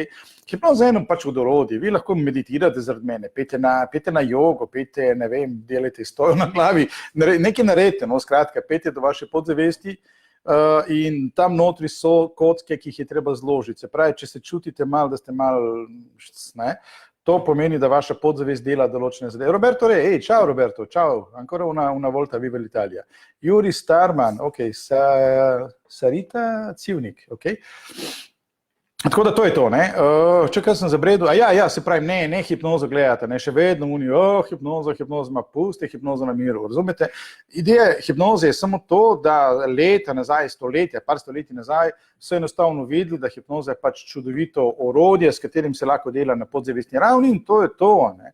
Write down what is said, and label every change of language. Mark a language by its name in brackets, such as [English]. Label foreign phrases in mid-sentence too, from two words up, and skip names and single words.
[Slovenian] Hipnoza je eno pač od orodij, vi lahko meditirate zaradi mene, pejte na jogo, pejte, ne vem, delajte stojo na glavi, nekaj naredite, no, skratka, pejte do vaše podzavesti in tam notri so kocke, ki jih je treba zložiti. Se pravi, če se čutite malo, da ste malo, ne, to pomeni, da vaša podzavest dela določene zadeve. [Italian] Roberto re, ciao Roberto, ciao, ancora una volta viva l'Italia. [Slovenian] Juri Starman, ok, Sarita Civnik, ok. Tako da to je to, ne. Čakaj sem zabredel, se pravi, ne hipnozo gledate, ne, še vedno hipnoza ima, puste hipnozo na miru, razumete? Ideja hipnoze je samo to, da leta nazaj, par stoletij nazaj, so enostavno videli, da hipnoza je pač čudovito orodje, s katerim se lahko dela na podzavestni ravni in to je to, ne.